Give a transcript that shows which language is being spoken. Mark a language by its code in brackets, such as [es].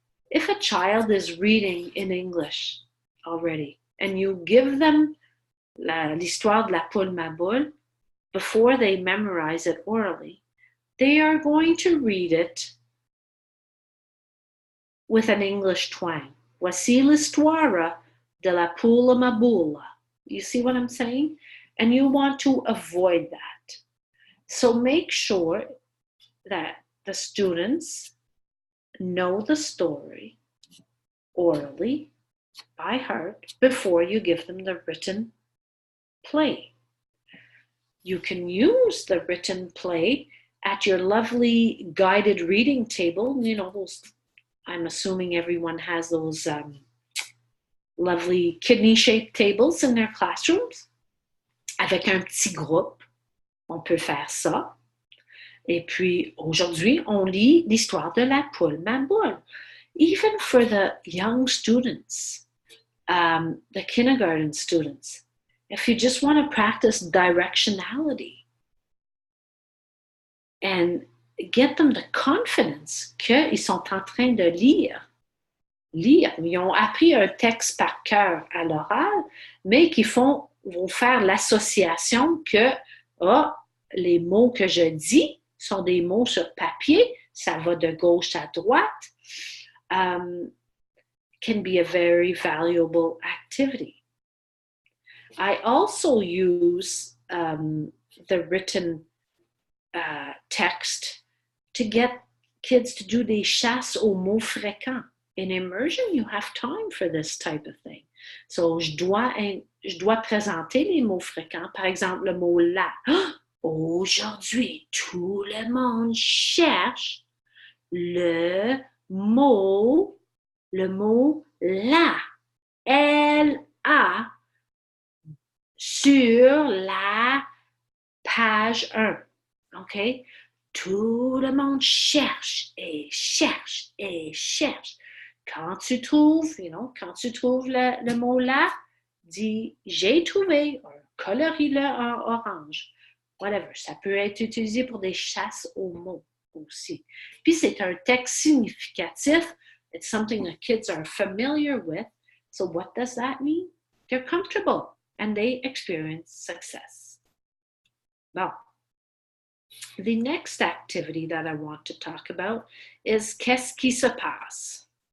[en] If a child is reading in English already and you give them l'histoire de la poule ma boule before they memorize it orally, they are going to read it with an English twang. [fr] Voici l'histoire de la poule ma boule. [en] You see what I'm saying? And you want to avoid that. So make sure that the students know the story orally, by heart, before you give them the written play. You can use the written play at your lovely guided reading table. You know, those, I'm assuming everyone has those lovely kidney-shaped tables in their classrooms. [fr] Avec un petit groupe, on peut faire ça. Et puis, aujourd'hui, on lit l'histoire de la poule ma boule. [en] Even for the young students, the kindergarten students, if you just want to practice directionality and get them the confidence [fr] qu'ils sont en train de lire. Ils ont appris un texte par cœur à l'oral, mais qu'ils vont faire l'association que les mots que je dis sont des mots sur papier, ça va de gauche à droite, [en] can be a very valuable activity. I also use the written text to get kids to do [fr] des chasses aux mots fréquents. [en] In immersion, you have time for this type of thing. [fr] So, je dois présenter les mots fréquents. Par exemple, le mot là. Aujourd'hui, tout le monde cherche le mot là. L-A sur la page 1. OK? Tout le monde cherche et cherche et cherche. Quand tu trouves, le mot là, dis j'ai trouvé, colorie-le en orange. Whatever. Ça peut être utilisé pour des chasses aux mots aussi. Puis c'est un texte significatif. [en] It's something the kids are familiar with. So what does that mean? They're comfortable and they experience success. Now, the next activity that I want to talk about is [fr] qu'est-ce qui se passe?